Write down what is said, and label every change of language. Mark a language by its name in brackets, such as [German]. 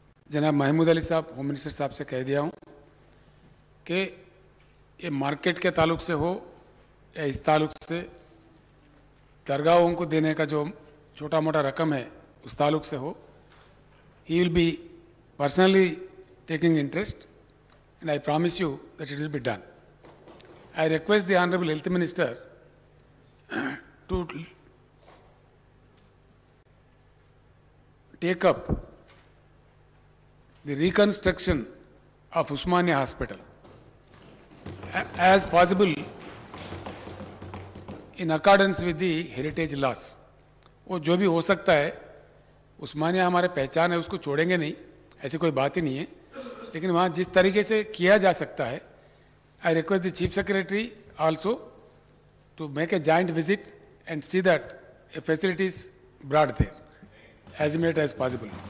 [Urdu] جناب محمود علی صاحب home minister صاحب سے کہہ دیا ہوں کہ یہ مارکیٹ کے تعلق سے ہو یا اس تعلق سے درگاہوں کو دینے کا جو چھوٹا موٹا رقم ہے اس تعلق سے ہو, [English] he will be personally taking interest, and I promise you that it will be done. I request the Honorable Health Minister to take up the reconstruction of Usmania Hospital as possible in accordance with the heritage laws. [Urdu] وہ جو بھی ہو سکتا ہے, عثمانیہ ہمارے پہچان ہے, اس کو چھوڑیں گے نہیں, ایسی کوئی بات ہی نہیں ہے, لیکن وہاں جس طریقے سے کیا جا سکتا ہے, [English] I request the Chief Secretary also to make a joint visit and see that a facility is brought there as immediate as possible.